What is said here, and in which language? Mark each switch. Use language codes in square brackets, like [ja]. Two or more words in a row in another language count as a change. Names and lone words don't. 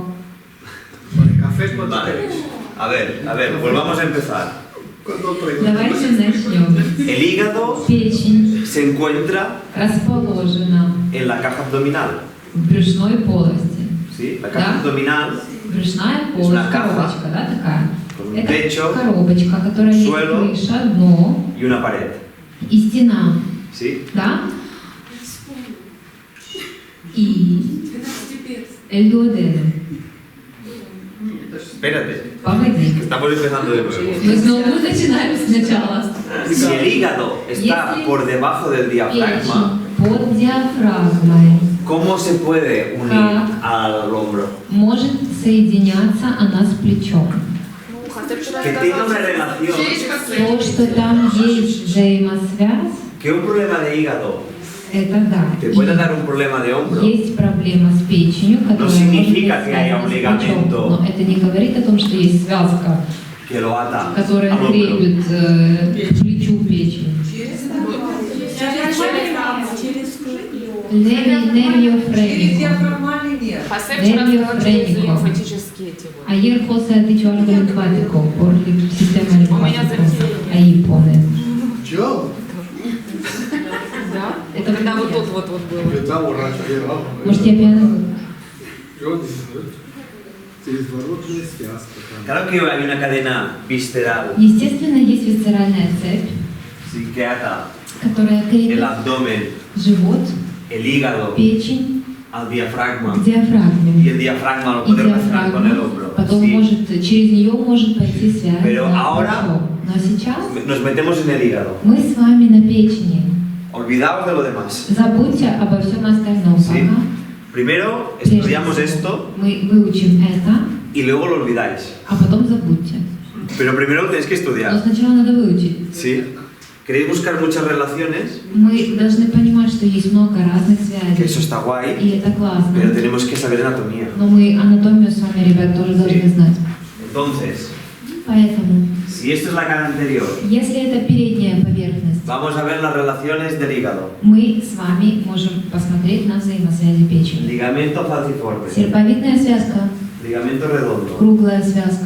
[es] Café cuando Vale. queréis. A ver, volvamos a empezar. Cuando traigo. [ru] Давайте начнем. [es] El hígado [ru] Печень [es] se encuentra [ru] расположена [es] en la caja abdominal. [ru] в брюшной полости. [es] ¿Sí? La caja [ru] Да. [es] abdominal [ru] Брюшная [es] Es una [ru] полость, [es] caja [ru] коробочка, да, такая? [es] con un [ru] Это [es] techo [ru] коробочка, которая есть [es] suelo. [ru] крыша, дно [es] y una pared. [ru] и стена, [es] ¿Sí? [ru] да? И [es] el duodeno. Espérate, [ru] Погоди. [es] estamos empezando de nuevo. [ru] Мы снова начинаем сначала. [es] Si el hígado está [ru] Если [es] por debajo del diafragma, [ru] Печень под диафрагмой. [es] ¿cómo se puede unir [ru] Как? [es] al hombro? [ru] Может соединяться она с плечом. [es] Que tenga una relación, [ru] То, что там есть взаимосвязь, [es] que un problema de hígado [ru] это да. [es] te pueda dar un problema de hombro, [ru] Есть проблема с печенью, которая [es] significa [ru] может быть [es] que haya un [ru] связана с плечом. [es] ligamento. [ru] Но это не говорит о том, что есть связка, [es] que lo ata [ru] которая [es] al hombro. [ru] крепит к плечу печень. [es] Nervio frénico. [ru] диафрагмальный нерв. [es] Nervio frénico. Ayer José ha dicho algo linfático por el sistema linfático. Ahí pone. [ru] Чё? Это Когда вот тут вот было. Да, урач, я рад. Может, я пьяна? Через воротную связку. [es] Claro que hay una cadena visceral, [ru] Естественно, есть висцеральная цепь, [es] sí, que ata [ru] которая [es] el [ru] крепит [es] abdomen, [ru] живот, [es] el hígado [ru] печень [es] al diafragma [ru] к диафрагме. [es] y el diafragma lo [ru] И [es] puede relacionar con el [ru] диафрагма, [es] hombro. [ru] потом [es] Sí. [ru] может, через нее может пойти связь [es] Pero [ru] на [es] ahora- [ru] плечо. Но сейчас [es] Nos metemos en el hígado. [ru] мы с вами на печени. [es] Olvidaos de lo demás. [ru] Забудьте обо всем остальном [es] Sí. [ru] пока. [es] Primero [ru] Прежде [es] estudiamos [ru] всего, [es] esto [ru] мы выучим это, [es] y luego lo olvidáis. [ru] а потом забудьте. [es] Pero primero lo tenéis que [ru] Но [es] estudiar. [ru] сначала надо выучить. [es] ¿Sí? ¿Queréis buscar muchas relaciones? [ru] Мы должны понимать, что есть много разных [es] Que eso [ru] связей. [es] está guay, [ru] И это классно. [es] pero tenemos que saber anatomía. [ru] Но мы анатомию с вами, ребят, тоже должны знать. [es] Entonces, [ru] Поэтому, [es] si esto es la cara anterior, [ru] если это передняя поверхность, [es] vamos a ver las relaciones del hígado. [ru] мы с вами можем посмотреть на взаимосвязи печени. [es] Ligamento falciforme, [ru] Серповидная связка, [es] ligamento redondo, [ru] круглая связка,